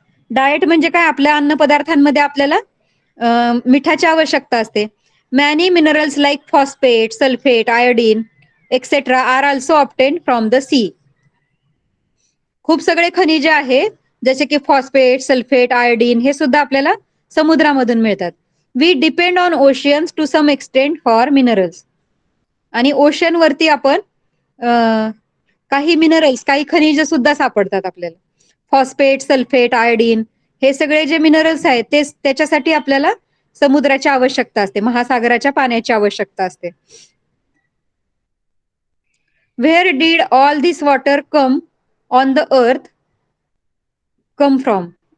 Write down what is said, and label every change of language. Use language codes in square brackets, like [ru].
[mr] Diet म्हणजे काय, आपल्या अन्न पदार्थांमध्ये आपल्याला मिठाची आवश्यकता असते. [en] Many minerals like phosphate, sulphate, iodine etcetera are also obtain from the sea. [mr] खूप सगळे खनिजे आहेत जसे की फॉस्फेट, सल्फेट, आयोडीन हे सुद्धा आपल्याला समुद्रामधून मिळतात. [en] We depend on oceans to some extent for minerals. [mr] आणि ओशन वरती आपण काही मिनरल्स, काही खनिज सुद्धा सापडतात आपल्याला. फॉस्फेट, सल्फेट, आयोडीन हे सगळे जे मिनरल्स आहेत ते त्याच्यासाठी आपल्याला समुद्राची आवश्यकता असते, महासागराच्या पाण्याची आवश्यकता असते. [en] Where did all this water come on the earth come from.